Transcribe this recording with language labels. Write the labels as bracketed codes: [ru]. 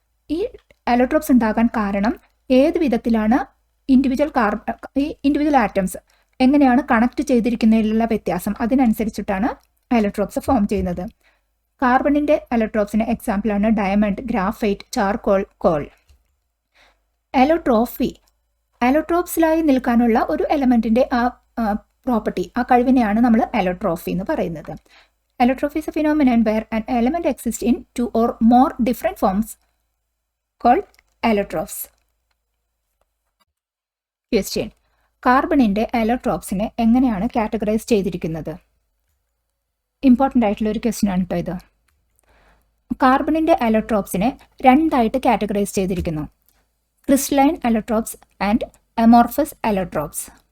[ml] ഈ അലോട്രോപ്സ് ഉണ്ടാകാൻ കാരണം ഏത് വിധത്തിലാണ് ഇൻഡിവിജ്വൽ ആറ്റംസ് എങ്ങനെയാണ് കണക്ട് ചെയ്തിരിക്കുന്നതിലുള്ള വ്യത്യാസം, അതിനനുസരിച്ചിട്ടാണ് അലോട്രോപ്സ് ഫോം ചെയ്യുന്നത്. കാർബണിൻ്റെ അലോട്രോപ്സിന് എക്സാമ്പിളാണ് ഡയമണ്ട്, ഗ്രാഫൈറ്റ്, ചാർക്കോൾ, കോൾ. അലോട്രോഫി, അലോട്രോപ്സിലായി നിൽക്കാനുള്ള ഒരു എലമെൻറ്റിൻ്റെ ആ പ്രോപ്പർട്ടി, ആ കഴിവിനെയാണ് നമ്മൾ അലോട്രോഫി എന്ന് പറയുന്നത്. [en] Allotropy is a phenomenon where an element exists in two or more different forms called allotropes. [ml] Question: കാർബണിൻ്റെ അലോട്രോപ്സിനെ എങ്ങനെയാണ് കാറ്റഗറൈസ് ചെയ്തിരിക്കുന്നത്? ഇമ്പോർട്ടൻ്റ് ആയിട്ടുള്ള ഒരു ക്വസ്റ്റ്യൻ ആണ് കേട്ടോ ഇത്. കാർബണിൻ്റെ അലോട്രോപ്സിനെ രണ്ടായിട്ട് കാറ്റഗറൈസ് ചെയ്തിരിക്കുന്നു: crystalline allotropes and amorphous allotropes.